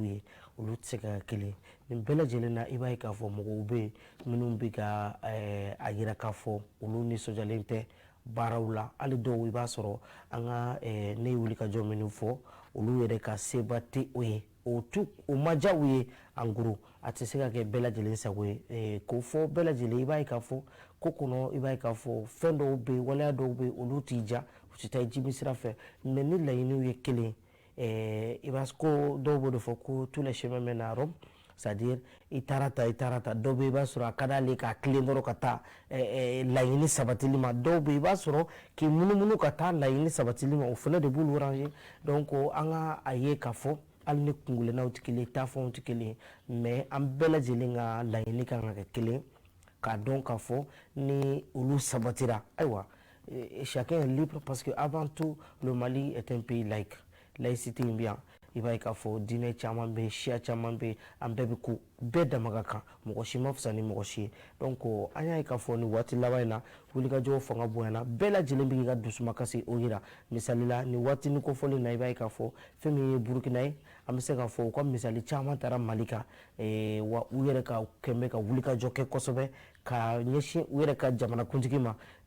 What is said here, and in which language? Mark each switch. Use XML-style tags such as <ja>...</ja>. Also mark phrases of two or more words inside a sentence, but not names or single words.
<bm>ye olu tɛ se ka kɛ kelen nin bɛɛ lajɛlen na i b'a ye k'a fɔ mɔgɔw bɛ yen minnu bɛ ka a yira k'a fɔ olu nisɔndiyalen tɛ baaraw la hali dɔw i b'a sɔrɔ an ka ne ye wulikajɔ minnu fɔ olu yɛrɛ ka seba tɛ o ye o ma diya u ye</bm> <fr>en gros</fr> <bm>a tɛ se ka kɛ bɛɛ lajɛlen sago ye k'o fɔ bɛɛ lajɛlen i b'a ye k'a fɔ ko kɔnɔ i b'a ye k'a fɔ fɛn dɔw bɛ yen waleya dɔw bɛ yen olu t'i diya u tɛ taa jimi sira fɛ mais ni laɲiniw ye kelen i b'a ko dɔw b'o de fɔ ko</bm> <fr>tous les chemins mènent à Rome c'est-à-dire</fr> <bm>i taara ta dɔw bɛ i b'a sɔrɔ a ka d'ale k'a tilen dɔrɔn ka taa laɲini sabatili ma dɔw bɛ i b'a sɔrɔ k'i munumunu ka taa laɲini sabatili ma o fana de b'olu ranger donc an ka a ye k'a fɔ hali ni kungilennaw tɛ kelen taafɛnw tɛ kelen mais an bɛɛ lajɛlen ka laɲini kan ka kɛ kelen k'a dɔn k'a fɔ ni olu sabatira ayiwa</bm> <fr>chacun est libre parce que avant tout le Mali est un pays laïque</fr> <bm>laïcité in bɛ yan i b'a ye k'a fɔ diinɛ caman bɛ yen siya caman bɛ yen an bɛɛ bɛ ko bɛɛ dama ka kan mɔgɔ si ma fisa ni mɔgɔ si ye donc an y'a ye k'a fɔ nin waati laban in na wulikajɔw fanga bonyana bɛɛ lajɛlen bɛ k'i ka dusumakasi o yira misali la nin waati ni kofɔli na i b'a ye k'a fɔ fɛn min ye burukina ye an bɛ se k'a fɔ u ka misali caman taara mali kan wa u yɛrɛ ka kɛn bɛ ka wulikajɔ kɛ kosɛbɛ ka ɲɛsin u yɛrɛ ka jamanakuntigi ma</bm>